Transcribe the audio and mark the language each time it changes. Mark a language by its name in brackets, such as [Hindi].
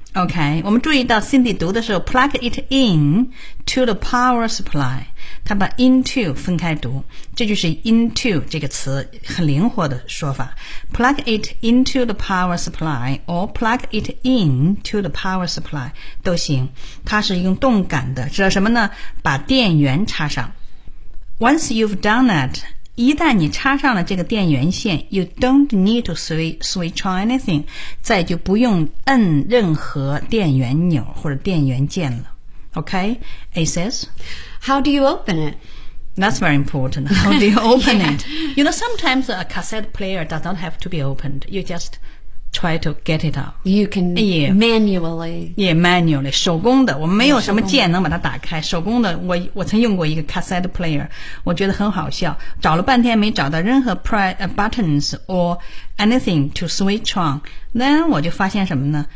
[English] Okay, [Chinese] 我们注意到 Cindy 读的时候 [English] plug it in to the power supply. [Chinese] 她把 into 分开读，这就是 into 这个词很灵活的说法。 [English] Plug it into the power supply or plug it in to the power supply [Chinese] 都行。它是用动感的，指的什么呢？把电源插上。 [English] Once you've done that, [Chinese] 一旦你插上了这个电源线 , [English] you don't need to switch on anything, [Chinese] 再就不用摁任何电源钮或者电源键了。 [English] Okay, A says. How do you open it? That's very important. How do you open it? You know, sometimes a cassette player does not have to be opened. You just try to get it out. You can manually. Yeah, manually. [Chinese] 手工的，我没有什么键能把它打开。手工的，我曾用过一个 cassette player， 我觉得很好笑。找了半天没找到任何 [English] buttons or anything to switch on. [Chinese] Then 我就发现什么呢？